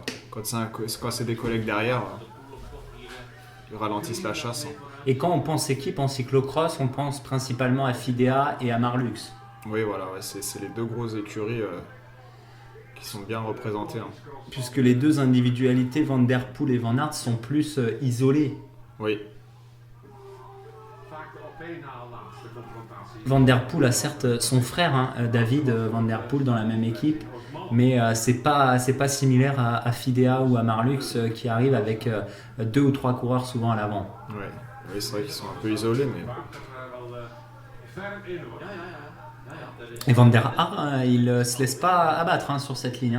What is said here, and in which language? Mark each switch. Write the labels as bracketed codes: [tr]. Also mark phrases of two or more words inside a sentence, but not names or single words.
[fr] Quand c'est des collègues derrière, ils ralentissent la chasse. Et quand on pense équipe en cyclocross, on pense principalement à Fidea et à Marlux. Oui, voilà, c'est les deux grosses écuries qui sont bien représentées. Puisque les deux individualités, Van der Poel et Van Aert, sont plus isolées. Oui. Van der Poel a certes son frère, David Van der Poel, dans la même équipe, mais c'est pas similaire à Fidea ou à Marlux qui arrivent avec 2 ou 3 coureurs souvent à l'avant. Oui, c'est vrai qu'ils sont un peu isolés, mais... Et Van der Haar, il se laisse pas abattre sur cette ligne.